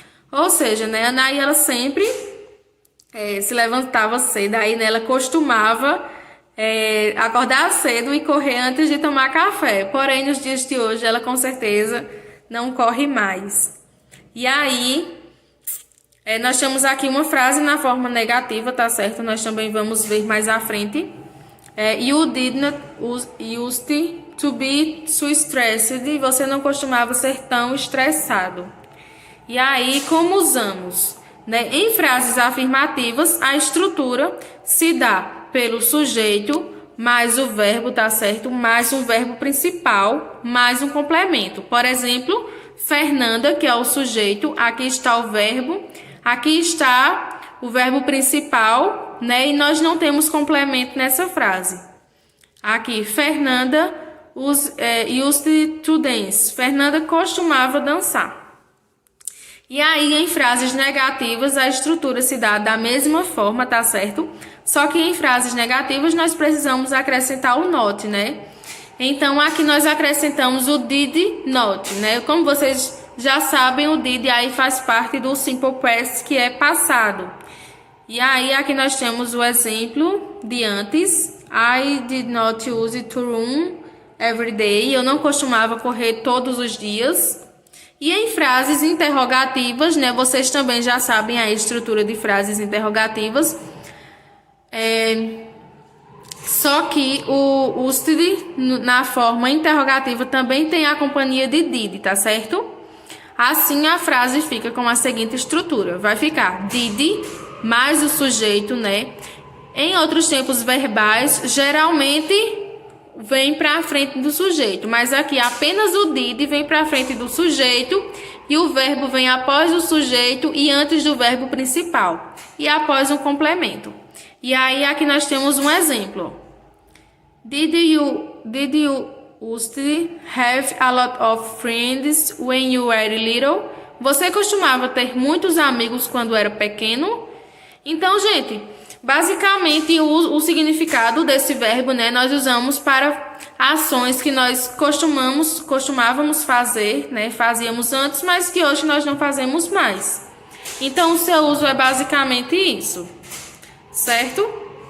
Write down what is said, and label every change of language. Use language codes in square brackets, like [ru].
[pt] Ou seja, né, Anaí ela sempre se levantava cedo, aí né, ela costumava acordar cedo e correr antes de tomar café. Porém, nos dias de hoje, ela com certeza não corre mais. E aí, nós temos aqui uma frase na forma negativa, tá certo? Nós também vamos ver mais à frente. [en] You did not used to be so stressed. [pt] Você não costumava ser tão estressado. E aí, como usamos? Né? Em frases afirmativas, a estrutura se dá pelo sujeito, mais o verbo, tá certo? Mais um verbo principal, mais um complemento. Por exemplo, Fernanda, que é o sujeito, aqui está o verbo, aqui está o verbo principal, né? E nós não temos complemento nessa frase. [en] Aqui, Fernanda used to dance. [pt] Fernanda costumava dançar. E aí, em frases negativas, a estrutura se dá da mesma forma, tá certo? Só que em frases negativas, nós precisamos acrescentar o not, né? Então, aqui nós acrescentamos o did not, né? Como vocês já sabem, o did aí faz parte do simple past, que é passado. E aí, aqui nós temos o exemplo de antes. [en] I did not use to run every day. [pt] Eu não costumava correr todos os dias. E em frases interrogativas, né? Vocês também já sabem a estrutura de frases interrogativas. Só que o used na forma interrogativa também tem a companhia de did, tá certo? Assim, a frase fica com a seguinte estrutura. Vai ficar did mais o sujeito, né? Em outros tempos verbais, geralmente vem para a frente do sujeito, mas aqui apenas o did vem para a frente do sujeito e o verbo vem após o sujeito e antes do verbo principal e após um complemento. E aí aqui nós temos um exemplo. [en] Did you used to have a lot of friends when you were little? [pt] Você costumava ter muitos amigos quando era pequeno? Então, gente, basicamente o significado desse verbo, né, nós usamos para ações que nós costumávamos fazer, né, fazíamos antes, mas que hoje nós não fazemos mais. Então, o seu uso é basicamente isso, certo?